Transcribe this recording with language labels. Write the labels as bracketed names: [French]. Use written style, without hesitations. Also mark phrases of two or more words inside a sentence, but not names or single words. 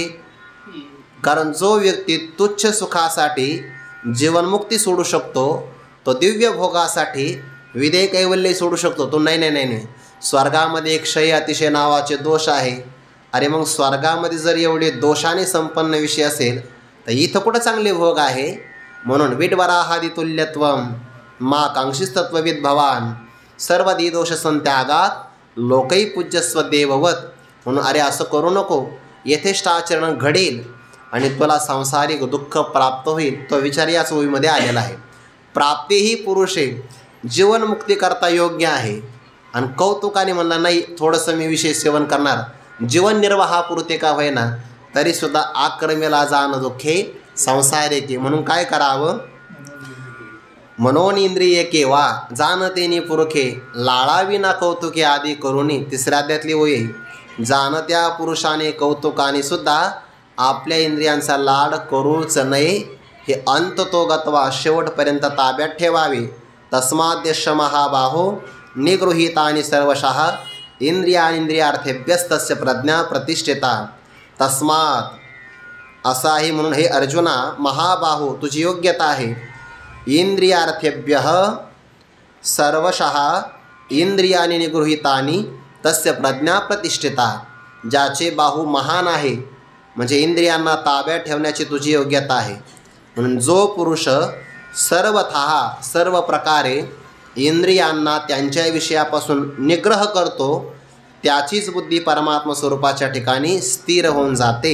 [Marathi] कारण जो व्यक्ती तुच्छ सुखासाठी जीवनमुक्ती सोडू शकतो तो दिव्य भोगासाठी विदेह कैवल्य सोडू शकतो. तो नाही, स्वर्गामध्ये एक क्षय अतिशय नावाचे दोष आहे. अरे मग स्वर्गामध्ये जर एवढे दोषाने संपन्न विषय असेल तर इथं कुठं चांगले भोग आहे? [Sanskrit] म्हणून विडवराहादी तुल्यत्वम मा कांक्षिस्तत्वविद भवान सर्वदी दोष संत्यागात लोकही पूज्यस्व देववत. [Marathi] म्हणून अरे असं करू नको, यथेष्ट आचरण घडेल आणि तुला सांसारिक दुःख प्राप्त होईल. तो विचार याच ओळीमध्ये आलेला आहे. प्राप्ती ही पुरुष आहे जीवनमुक्ती करता योग्य आहे. आणि कौतुकाने म्हणला नाही थोडंसं मी विशेष सेवन करणार, जीवन निर्वाहापुरते का होईना तरीसुद्धा आक्रमेला जाण दुःखे संसारिके. म्हणून काय करावं, मनोन इंद्रिये केवा जाणतेनी पुरखे लाळावी ना कौतुके आदी करुणी. तिसऱ्या अध्यायातली ओळ आहे, जाणत्या पुरुषाने कौतुकाने सुद्धा आपल्या इंद्रियांचा लाड करूच नये, हे अंत तो गत्वा शेवटपर्यंत ताब्यात ठेवावे. [Sanskrit] तस्माद्यश महाबाहो निगृहीतानि सर्वशः इंद्रियार्थेभ्यस्तस्य प्रज्ञा प्रतिष्ठिता. [Marathi] तस्मात असा आहे म्हणून हे अर्जुना महाबाहो तुझी योग्यता आहे. [Sanskrit] इंद्रियार्थेभ्य सर्वशः इंद्रियानि निगृहीतानि तस्य प्रज्ञा प्रतिष्ठिता. [Marathi] ज्याचे बाहू महान आहे म्हणजे इंद्रियांना ताब्यात ठेवण्याची तुझी योग्यता आहे. म्हणून जो पुरुष सर्वतः सर्व प्रकारे इंद्रियांना त्यांच्या विषयापासून निग्रह करतो त्याचीच बुद्धी परमात्मा स्वरूपाच्या ठिकाणी स्थिर होऊन जाते.